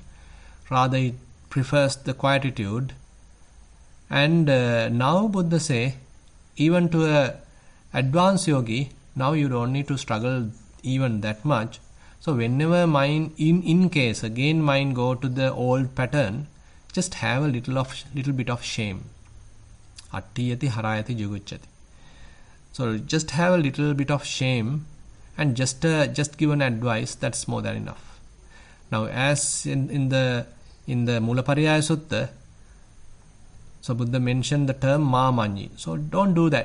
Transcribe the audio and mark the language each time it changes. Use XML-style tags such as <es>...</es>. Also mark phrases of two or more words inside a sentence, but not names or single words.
<en>Rather it prefers the quietude. And now Buddha say, even to a advanced yogi, now you don't need to struggle even that much. So whenever mind, in case again mind go to the old pattern, just have a little bit of shame.</en> <pi>Attiyati harayati jugucchati.</pi> <en>So just have a little bit of shame and just give an advice. That's more than enough. Now, as in the Mulapariyaya Sutta, so Buddha mentioned the term ma-manyi. So don't do that.</en>